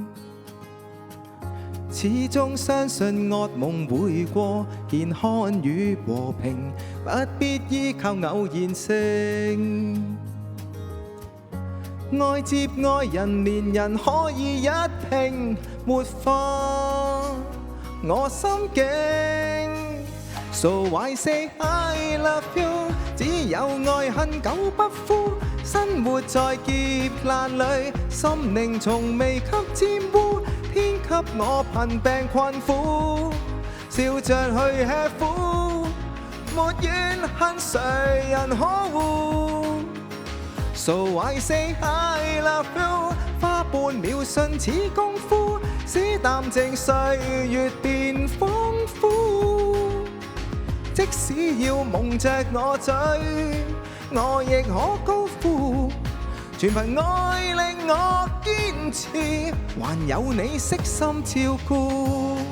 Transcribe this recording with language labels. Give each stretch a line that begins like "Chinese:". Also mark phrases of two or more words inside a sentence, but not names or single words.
Cantonese: 始終相信惡夢會過，健康與和平，不必依靠偶然性。愛接愛人，連人可以一拼，沒法我心境。
English: So I say I love you，
Cantonese: 只有愛恨久不枯，生活在劫難裏，心靈從未給沾污。天給我貧病困苦，笑着去吃苦，沒怨恨誰人可惡。
English: So I say I love you，
Cantonese: 花半秒信似功夫，使淡靜歲月變豐富。即使要蒙着我嘴，我亦可高呼。全憑愛令我堅持，還有你悉心照顧。